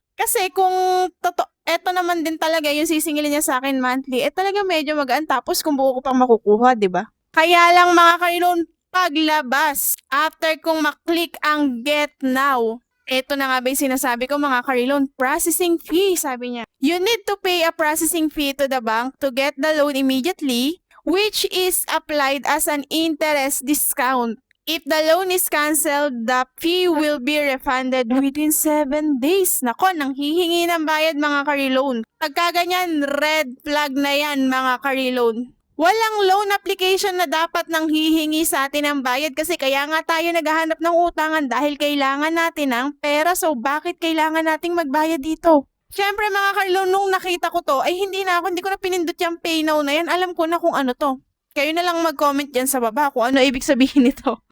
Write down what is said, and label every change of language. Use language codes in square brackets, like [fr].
[tl] Kasi kung eto naman din talaga yung sisingilin niya sa akin monthly, talaga medyo magaan tapos kung buo ko pang makukuha, di ba? Kaya lang mga car-loan, paglabas, after kong maklik ang get now, ito na nga ba yung sinasabi ko mga car-loan, processing fee, sabi niya. [en] You need to pay a processing fee to the bank to get the loan immediately, which is applied as an interest discount. If the loan is canceled, the fee will be refunded within 7 days. [tl] Nako, nang hihingi ng bayad mga car-loan. Pagka ganyan, red flag na yan mga car-loan. Walang loan application na dapat nang hihingi sa atin ng bayad kasi kaya nga tayo naghahanap ng utangan dahil kailangan natin ng pera. So, bakit kailangan nating magbayad dito? Siyempre mga car-loan, nung nakita ko to, ay hindi ko na pinindot yung pay now na yan. Alam ko na kung ano to. Kayo na lang mag-comment dyan sa baba kung ano ibig sabihin nito.